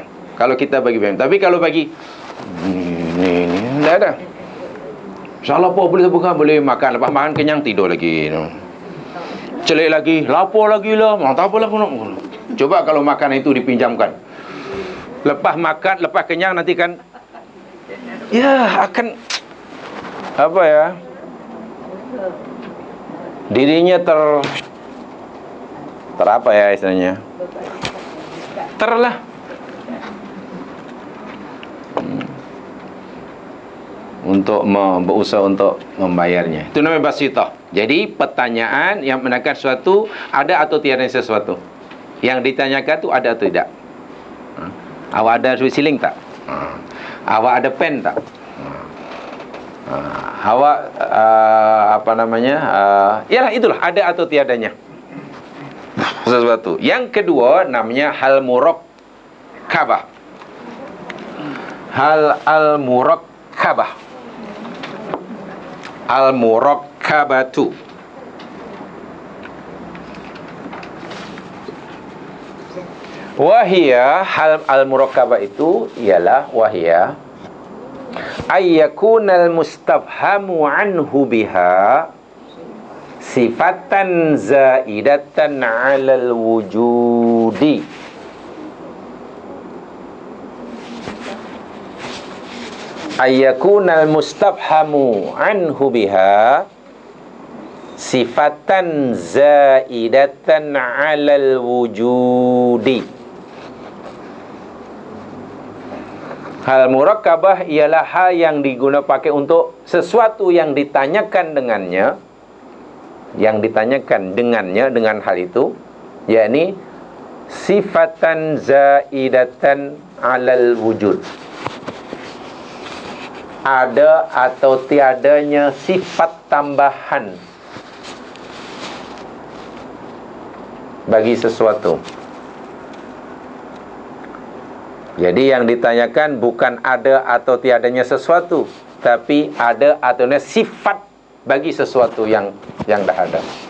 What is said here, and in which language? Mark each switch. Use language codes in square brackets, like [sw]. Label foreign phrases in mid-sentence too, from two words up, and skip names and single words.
[ms] Kalau kita bagi pinjaman. Tapi kalau bagi ini tak ada. InsyaAllah apa boleh bukan, boleh makan, lepas makan kenyang tidur lagi. Celik lagi, lapar lagi lah, tak apalah. Coba kalau makan itu dipinjamkan, lepas makan, lepas kenyang nanti kan, ya akan apa ya, dirinya ter apa ya istilahnya, untuk berusaha untuk membayarnya. Itu namanya basitah. Jadi pertanyaan yang menanyakan sesuatu, ada atau tiada sesuatu. Yang ditanyakan tu ada atau tidak. Awak ada duit siling tak? Awak ada pen tak? Awak yalah itulah, ada atau tiadanya sesuatu. Yang kedua namanya [ar] هل مركبة. هل المركبة. Al-murakkabatu. وهي، هل المركبة [ms] itu ialah [ar] وهي أن يكون المستفهم عنه بها صفة زائدة على الوجود. أن يكون المستفهم عنه بها صفة زائدة على الوجود. [ms] Hal murakkabah ialah hal yang digunakan pakai untuk sesuatu yang ditanyakan dengannya, dengan hal itu, yakni [ar] صفة زائدة على الوجود. [ms] Ada atau tiadanya sifat tambahan bagi sesuatu. Jadi yang ditanyakan bukan ada atau tiadanya sesuatu, tapi ada atau tiadanya sifat bagi sesuatu yang dah ada.